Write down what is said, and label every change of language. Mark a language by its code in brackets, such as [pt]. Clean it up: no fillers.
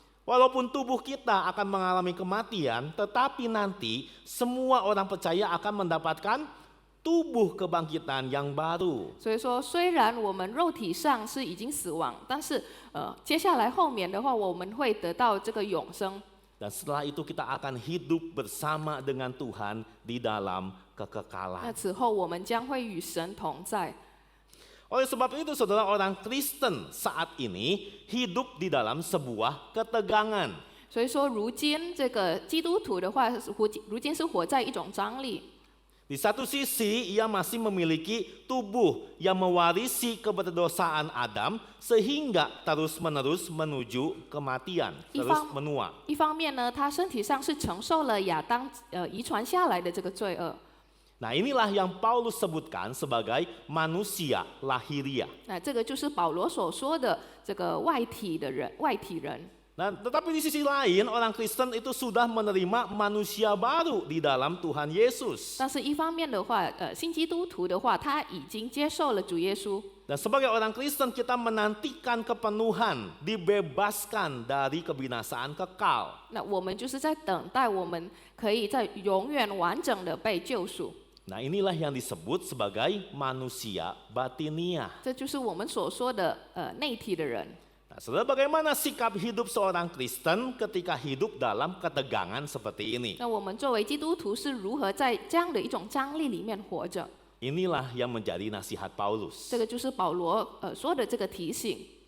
[id] Walaupun tubuh kita akan mengalami kematian, tetapi nanti semua orang percaya akan mendapatkan tubuh kebangkitan yang baru. [zh] 所以说，虽然我们肉体上是已经死亡，但是接下来后面的话，我们会得到这个永生。 [id] Dan setelah itu kita akan hidup bersama dengan Tuhan di dalam [zh] 那 [id] kekekalan. [zh] 此后我们将会与神同在。 [id] Oleh sebab itu, saudara, orang Kristen saat ini hidup di dalam sebuah ketegangan. [zh] 所以说，如今这个基督徒的话，如今是活在一种张力。 [id] Di satu sisi, ia masih memiliki tubuh yang mewarisi keberdosaan Adam sehingga terus-menerus menuju kematian, terus menua. [zh] 一方面呢，他身体上是承受了亚当遗传下来的这个罪恶。 [id] Nah, inilah yang Paulus sebutkan sebagai manusia lahiriah. [zh] 那这个就是保罗所说的这个外体人。 [id] Nah, tetapi di sisi lain orang Kristen itu sudah menerima manusia baru di dalam Tuhan Yesus. [zh] 但是一方面的话，新基督徒的话，他已经接受了主耶稣。 [id] Dan sebagai orang Kristen kita menantikan kepenuhan, dibebaskan dari kebinasaan kekal. [zh] 那我们就是在等待，我们可以在永远完整的被救赎。 [id] Nah, inilah yang disebut sebagai manusia batiniah. [zh] 这就是我们所说的内体的人。 [id] Nah, saudara, bagaimana sikap hidup seorang Kristen ketika hidup dalam ketegangan seperti ini? [zh] 那我们作为基督徒是如何在这样的一种张力里面活着？ [id] Inilah yang menjadi nasihat Paulus. [zh] 这个就是保罗说的这个提醒。